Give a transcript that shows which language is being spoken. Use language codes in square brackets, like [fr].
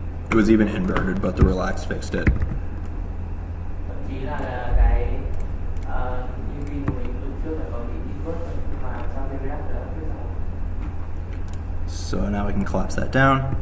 [en] It was even inverted, but the relax fixed it. [vi] Thậm chí là cái UV của mình lúc trước là có bị invert nhưng mà sau cái relax là cứ sao. [en] So now we can collapse that down.